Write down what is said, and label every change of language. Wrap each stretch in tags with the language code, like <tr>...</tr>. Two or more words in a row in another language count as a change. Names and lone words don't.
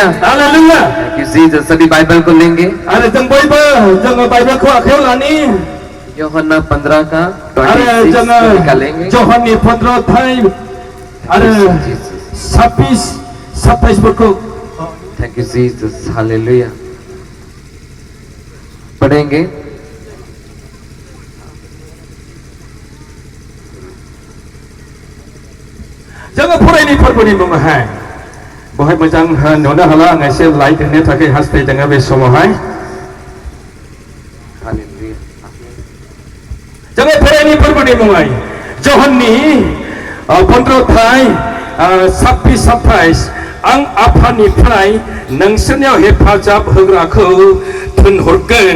<hi>सभी बाइबल को लेंगे। यूहन्ना 15 का 26 निकालेंगे। यूहन्ना 15 26 को।</hi> <en>thank you Jesus.</en> <hi>हालेलुया। पढ़ेंगे।</hi> <brx>जोङो फरायनाय फोरबोनि मुङावहाय बहाय मोजां नुनो हाला आं एसे लाइट होनो थाखाय हास्थायदों बे समावहाय। जोङो फरायनाय फोरबोनि मुङै यूहन्ना 15:26-27 आं आफानिफ्राय नोंसोरनियाव हेफाजाब होग्राखौ थिनहरगोन।</brx>